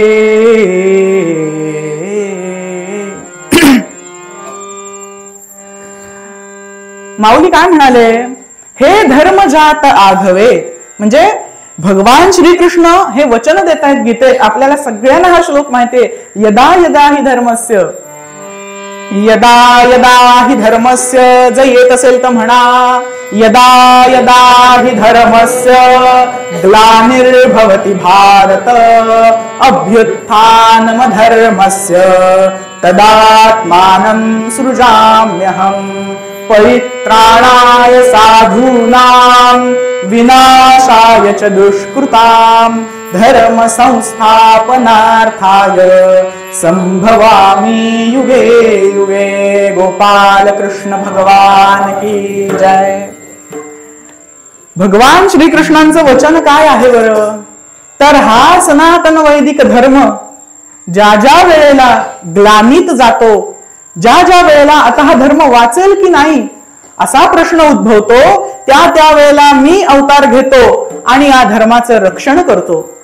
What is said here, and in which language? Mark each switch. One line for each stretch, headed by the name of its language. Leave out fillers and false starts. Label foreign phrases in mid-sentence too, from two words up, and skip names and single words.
Marathi: माऊली काय म्हणाले, हे धर्मजात आघवे म्हणजे भगवान श्रीकृष्ण हे वचन देत आहेत गीतेत. आपल्याला सगळ्यांना हा श्लोक माहितीये,
Sanskrit: यदा यदा हि धर्मस्य, यदा यदा हि धर्मस्य,
Marathi: जर येत असेल तर म्हणा,
Sanskrit: यदा यदा हि धर्मस्य ग्लानिर्भवति भारत अभ्युत्थानमधर्मस्य तदात्मानं सृजाम्यहम् परित्राणाय साधूनां विनाशाय च दुष्कृतां धर्म संस्थापनार्थाय संभवामि युगे युगे.
Hindi: गोपाल कृष्ण भगवान की जय.
Marathi: भगवान श्रीकृष्णांचं वचन काय आहे बरं, तर हा सनातन वैदिक धर्म ज्या ज्या वेळेला ग्लानीत जातो, ज्या ज्या वेळेला आता हा धर्म वाचेल की नाही असा प्रश्न उद्भवतो, त्या वेळेला मी अवतार घेतो आणि या धर्माचं रक्षण करतो.